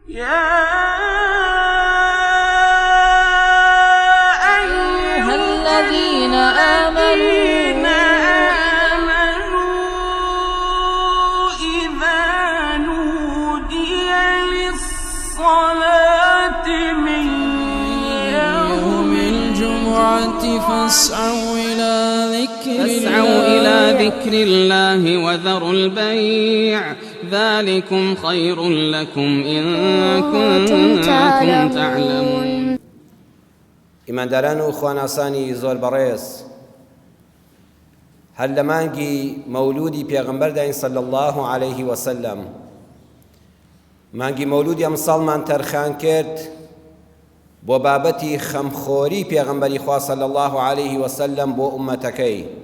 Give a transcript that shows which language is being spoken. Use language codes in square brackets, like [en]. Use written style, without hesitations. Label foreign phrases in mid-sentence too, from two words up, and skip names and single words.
[ar] يا أيها الذين آمنوا إذا نودي للصلاة من يوم الجمعة فاسعوا إلى ذكر الله وذروا البيع ذلكم خير لكم إن كنتم تعلمون. [ckb] ئیمانداران و خواناسانی زۆر بەڕێز، هەر لە مانگی مەولودی پێغەمبەرداین [ar] صلی الله عليه وسلم، [ckb] مانگی مەولودی ئەم ساڵمان تەرخان کرد بۆ بابەتی خەمخۆری پێغەمبەری خوا [ar] صلی الله عليه وسلم [ckb] بۆ ئومەتەکەی.